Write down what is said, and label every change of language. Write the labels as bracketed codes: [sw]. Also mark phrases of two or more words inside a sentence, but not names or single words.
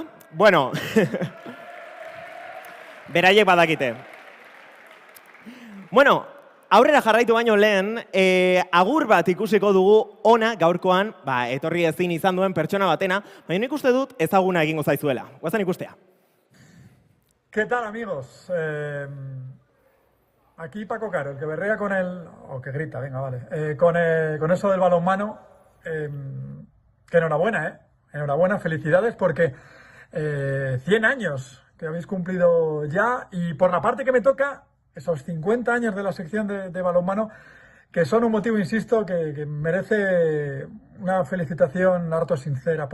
[eu] Bueno, beraiek badakite. Aurrera jarraitu baino lehen, agur bat ikusiko dugu ona gaurkoan, etorri ezin izan duen pertsona batena, baina nik uste dut ezaguna egingo zaizuela. Guazan ikustea. [es] ¿Qué tal, amigos? Aquí Paco Caro, el que berrea con el... o que grita, venga, vale. Con eso del balonmano, que enhorabuena, enhorabuena, felicidades, porque 100 años que habéis cumplido ya, y por la parte que me toca, esos 50 años de la sección de balonmano, que son un motivo, insisto, que merece una felicitación harto sincera.